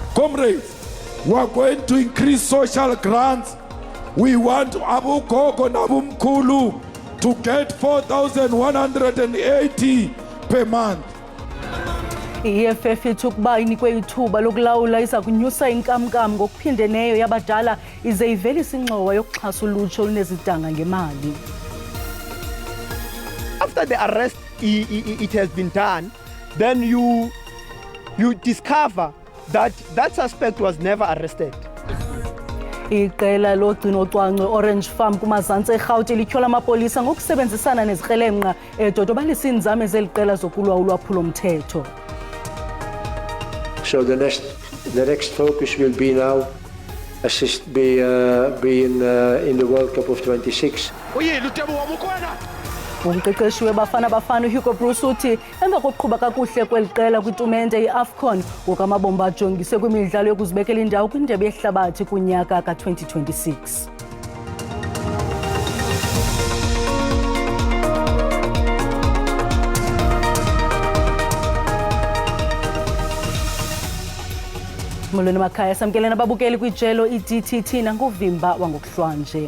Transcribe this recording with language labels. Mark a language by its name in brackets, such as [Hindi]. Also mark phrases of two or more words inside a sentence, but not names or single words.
[English] Comrades, we are going to increase social grants. We want Abu Gogo and Abu Mkulu to get 4,180 per month. [Xhosa] I-EFF ithi ukuba inikwe ithuba lokulawula iza kunyusa inkamnkam ngokuphindeneyo yabadala ize ivelise ingxowa yokuxhasa ulutsha olunezidanga ngemali. [English] After the arrest it has been done, then you discover that that suspect was never arrested. [Xhosa] Iqela logcino-cwangco Orange Farm kumazantsi eRhawutini lityhola amapolisa ngokusebenzisana nezikrelemnqa edodobalisa iinzame zeli qela zokulwa ulwaphulo-mthetho. [English] So the next focus will be now be in the World Cup of 26. [Xhosa] Umqeqeshi weBafana Bafana Hugo Bruce uthi emva kokuqhuba kakuhle kweli qela kwitumente iAFCON ngokamabomba ajongise kwimidlalo yokuzibekela indawo kwindebe yehlabathi kunyaka ka-2026. Molweni makhaya, samkelena ababukeli kwijelo iDTT nanguvimba wangokuhlwanje.